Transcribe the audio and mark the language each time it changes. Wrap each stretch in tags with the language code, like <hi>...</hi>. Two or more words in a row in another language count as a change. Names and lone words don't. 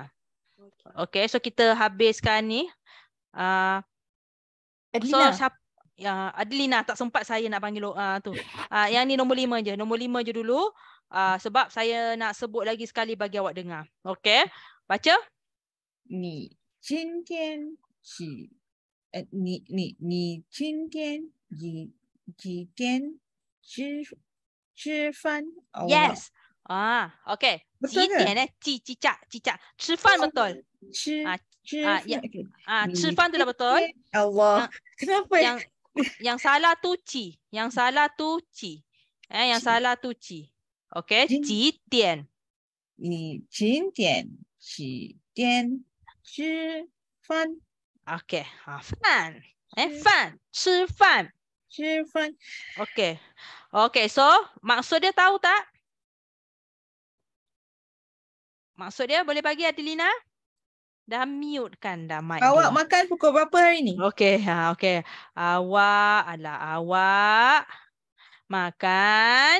<ms>Okey, so kita habiskan ni. So Adelina. Adelina, tak sempat saya nak panggil tu. Yang ni nombor 5 je. Nombor 5 je dulu. Sebab saya nak sebut lagi sekali bagi awak dengar. Okey. Baca.</ms> <zh>你今天几你今天几点吃饭</zh> <ms>？Yes. Okey. Betul ke?</ms> <zh>几点几价。吃饭 betul. 吃饭</zh> <ms>吃饭 tu dah betul. Allah. Kenapa? Yang salah tu ci. Yang salah tu ci. Yang salah tu ci. Okey.</ms> <zh>几点你几点几点吃饭</zh> <ms>Okey. Fan. Fan. 吃饭。</ms> <zh>吃饭</zh> <ms>Okey. Okey, so maksud dia tahu tak? Maksud dia boleh bagi Adelina? Dah mute kan dah mic Awak dia. makan pukul berapa hari ni? Okey, okey. Awak makan.</ms>